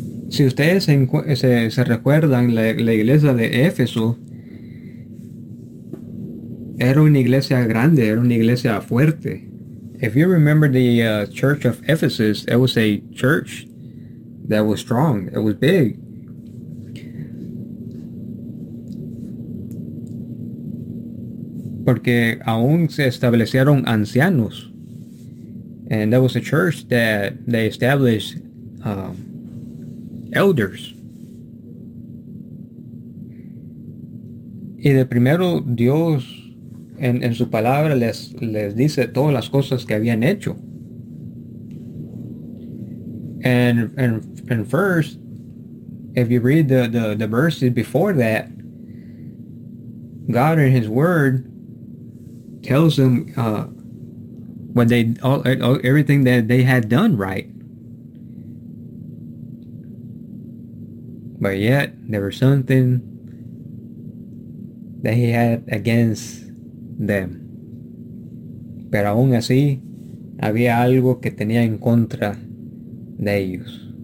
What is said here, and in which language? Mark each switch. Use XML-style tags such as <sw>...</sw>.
<es>Si ustedes se recuerdan, la iglesia de Éfeso era una iglesia grande, era una iglesia fuerte.</es> <en>If you remember the church of Ephesus, it was a church that was strong, it was big.</en> <es>Porque aún se establecieron ancianos.</es> <en>And that was a church that they established elders.</en> <es>Y de primero Dios en su palabra les dice todas las cosas que habían hecho.</es> <en>And first, if you read the verses before that, God in his word tells them everything that they had done right, but yet there was something that he had against them.</en> <es>Pero aún así había algo que tenía en contra de ellos.</es>